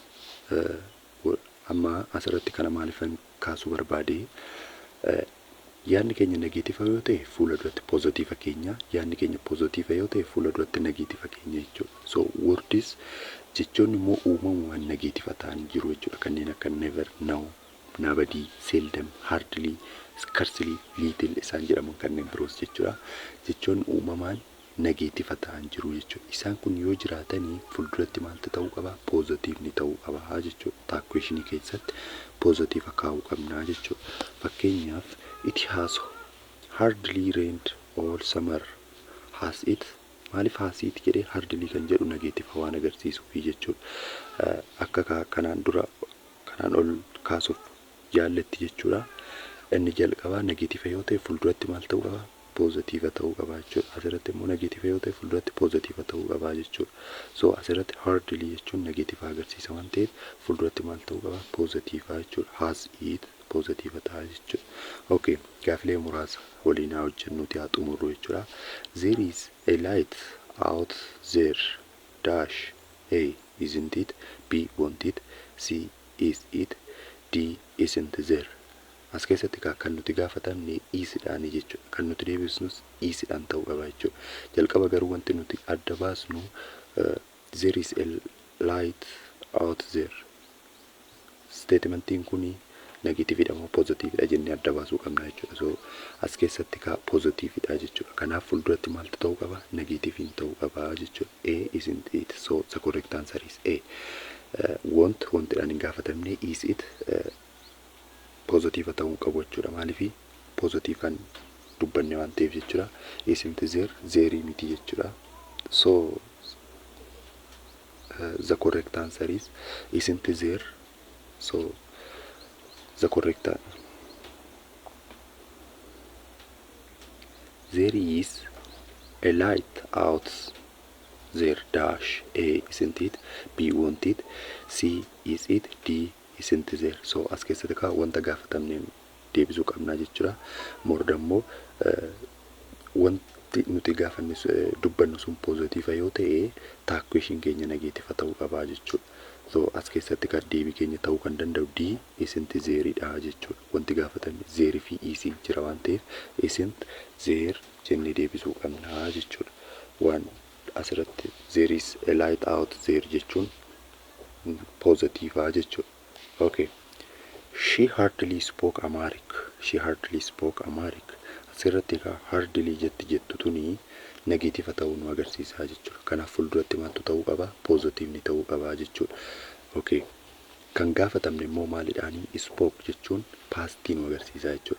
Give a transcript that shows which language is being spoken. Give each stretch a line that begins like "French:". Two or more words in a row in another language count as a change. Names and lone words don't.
Oromo: Amma asirratti kana maaliifan kaasuu barbaade? Yaadni keenya negative yoo ta'e fuula duratti positive keenya, yaadni keenya positive yoo ta'e fuula duratti negative keenya jechuudha.
English: So words
Oromo: jechoonni immoo uumamumaan negative ta'an jiru jechuudha. Kanneen akka
English: never, now, nobody, seldom, hardly, scarcely, little
Oromo: isaan jedhaman kanneen biroos jechuudha. Jechoonni uumamaan negative ta'an jiru jechuudha. Isaan kun yoo jiraatanii fuulduratti maaltu ta'uu qaba? Positive ni ta'uu qaba jechuudha.
English: Tag questionii
Oromo: keessatti positive kaa'uu qabna jechuudha.
English: Fakkeenyaaf it has hardly rained all summer. Has it?
Oromo: Maaliif
English: has it
Oromo: jedhee hardly kan jedhu negative waan agarsiisuuf jechuudha. Akka kanaan ol kaasuuf jaalletti jechuudha. Inni jalqabaa negatiiva yoo ta'e fuulduratti maal ta'uu qaba? Poozitiiva ta'uu qaba jechuudha. Asirratti immoo negatiiva yoo ta'e fuulduratti poozitiiva ta'uu qaba jechuudha. So asirratti hardly jechuun negatiiva agarsiisa waan ta'eef fuulduratti maal ta'uu qaba? Poozitiiva jechuudha.
English: Has it
Oromo: poozitiiva ta'a jechuudha. Okay, gaafilee muraasa waliin haa hojjennuuti haa xumurru jechuudha.
English: There is a light out there dash A isn't it? B won't it? C is it? D isn't there?
Oromo: As keessatti kan nuti gaafatamne isidhaan jechuudha. Kan nuti deebisnus isidhaan ta'uu qaba jechuudha. Jalqaba garuu wanti nuti adda baasnu
English: there is a light out there.
Oromo: Statementiin kuni negatiividha moo poozitiividha jennee adda baasuu qabna jechuudha. So as keessatti poozitiividha jechuudha. Kanaaf fuulduratti maaltu ta'uu qaba? Negatiiviin ta'uu qaba jechuudha.
English: A isn't it? So the correct answer is A.
Oromo: Wantidhaan hin gaafatamne
English: is it
Oromo: poozitiiva ta'uu qabu jechuudha. Maaliif poozitiivaan dubbanne waan ta'eef jechuudha.
English: Isn't there?
Oromo: Zeerii miti jechuudha.
English: So the correct answer is isn't there? So the correct there is a light out there dash A isn't it? B won't it? C is it? D isn't there?
Oromo: So as keessatti wanta gaafatamne deebisuu qabna jechuudha. Mordammoo wanti nuti gaafanne dubbannu sun poozitiiva yoo ta'e taakkuishin keenya negatiiva ta'uu qaba jechuudha. So as keessatti deebii keenya ta'uu kan danda'u
English: D isn't there'idha
Oromo: jechuudha. Wanti gaafatame zeerii fi isii jira waan ta'eef
English: isn't there
Oromo: jennee deebisuu qabna jechuudha. Waan asirratti
English: there is a light out there
Oromo: jechuun poozitiiva jechuudha. Okay.
English: She hardly spoke Amharic. She hardly spoke Amharic.
Oromo: Asirratti hardly jettu tuni negatiiva ta'uu nu agarsiisa jechuudha. Kanaaf fuulduratti maaltu ta'uu qaba? Poozitiivni ta'uu qaba jechuudha. Okay. Kan gaafatamne immoo maalidhaani? Spoke jechuun paastii nu agarsiisa jechuudha.